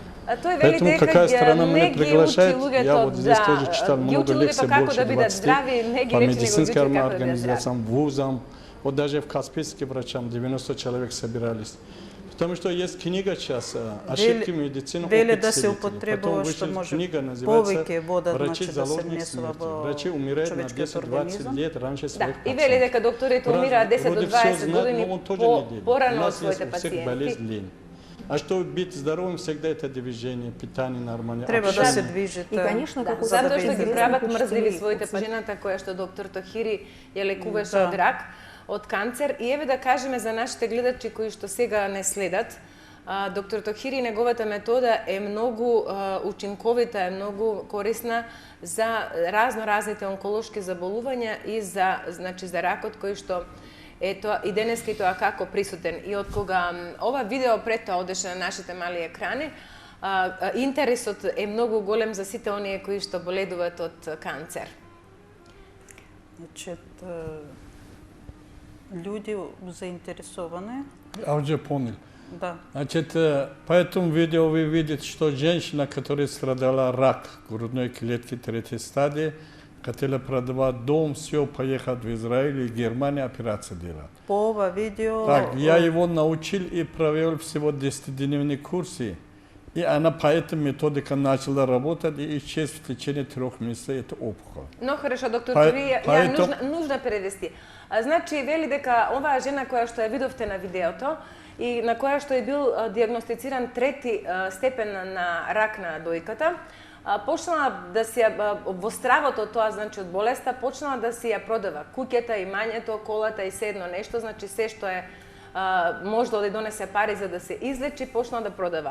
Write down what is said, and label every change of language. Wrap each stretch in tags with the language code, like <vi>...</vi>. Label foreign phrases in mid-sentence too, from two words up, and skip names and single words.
<ru>Поэтому какая страна меня приглашает, я вот здесь тоже читал много лекций, больше 20 по медицинским организациям, вузам. Вот даже в Каспийске врачам 90 человек собирались. Потому что есть книга сейчас «Ошибки медицины».</ru> <mk>Вели да се употребува, что може повеќе вода,</mk> <ru>«Врачи</ru> <mk>значи да се</mk> <ru>заложник</ru> <mk>внесува</mk> <ru>смерти».</ru> <mk>во</mk> <ru>Врачи умирают на</ru> <mk>човечкиот</mk> <ru>10-20</ru> <mk>организам.</mk> <ru>лет раньше</ru> <mk>Да,</mk> <ru>своих</ru> <mk>и вели дека докторите умираат 10 до 20 години порано од своите пациенти.</mk> <ru>А чтобы быть здоровым, всегда это движение, питание нормально.</ru> <mk>Треба да се движите.</mk> <ru>И, конечно,</ru> <mk>Да, како затоа што ги прават интересно мрзливи</mk> <ru>почитали</ru> <mk>своите од жената која што доктор Тохири ја лекуваше Да. од рак, од канцер. И еве да кажеме за нашите гледачи кои што сега не следат, доктор Тохири и неговата метода е многу учинковита, е многу корисна за разните онколошки заболувања и за ракот кој што е тоа и денеска и тоа како присутен. И од кога ова видео пред тоа одеше на нашите мали екрани, интересот е многу голем за сите оние кои што боледуваат од канцер.</mk> <ru>Значит, люди заинтересованы. Я уже понял.</ru> <mk>Да.</mk> <ru>Значит, по этому видео вы видите, что женщина, которая страдала рак грудной клетки 3 стадии, хотела продавать дом, все, поехать в Израиль и Германию операцию делать.</ru> <mk>По ова видео...</mk> <ru>Так, я его научил и провел всего 10-дневные курсы. И она по этой методике начала работать и исчез в течение 3 месяцев эта опухоль. Но хорошо, доктор Тохири, ја нужно превести.</ru> <mk>Значи, вели дека оваа жена која што ја видовте на видеото и на која што е бил диагностициран 3 степен на рак на дојката, почнала да си во стравото тоа, значи од болеста, почнала да си ја продава куќата, имањето, колата и се едно нешто, значи се што е можда да донесе пари за да се излечи, почнала да продава.</mk>